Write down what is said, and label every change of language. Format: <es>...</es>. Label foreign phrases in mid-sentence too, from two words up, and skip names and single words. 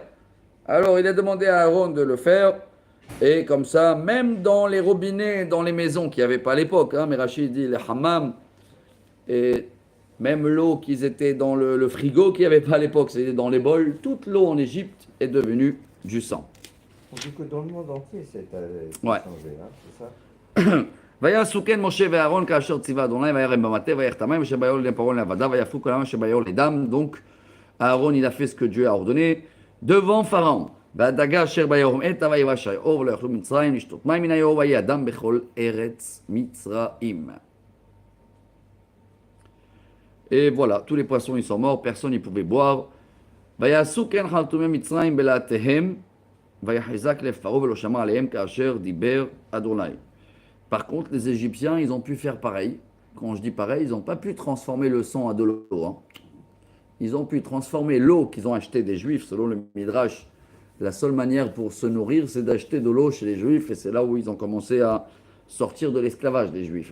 <fr>Alors, il a demandé à Aaron de le faire. Et comme ça, même dans les robinets, dans les maisons qu'il n'y avait pas à l'époque, hein, mais Rachid dit les hammams et. Même l'eau qu'ils étaient dans le frigo qu'il n'y avait pas à l'époque, c'était dans les bols, toute l'eau en Égypte est devenue du sang. On dit que dans le monde entier, c'est ouais. changé, hein, c'est ça.</fr> <he>ויעשוקן משה ואהרון כאשר ציווה אדוני וירם במטה ויחת המים אשר ביאור לפרעה לעבדה ויפו כל המים אשר ביאור לדם.</he> <fr>Donc Aaron il a fait ce que Dieu a ordonné devant Pharaon.</fr> <he>והדגה אשר ביאור מתה ויבש היאור ולא יכלו מצרים לשתות מים מן היאור ויהיה הדם בכל ארץ מצרים.</he> <fr>Et voilà, tous les poissons ils sont morts, personne n'y pouvait boire.</fr> <he>ויעשו כן חרטומי מצרים בלהטיהם ויחזק לב פרעה ולא שמע עליהם כאשר דיבר אדוני.</he> <fr>Par contre, les Égyptiens, ils ont pu faire pareil. Quand je dis pareil, ils n'ont pas pu transformer le sang à de l'eau. Hein. Ils ont pu transformer l'eau qu'ils ont achetée des Juifs, selon le Midrash. La seule manière pour se nourrir, c'est d'acheter de l'eau chez les Juifs, et c'est là où ils ont commencé à sortir de l'esclavage des Juifs.</fr>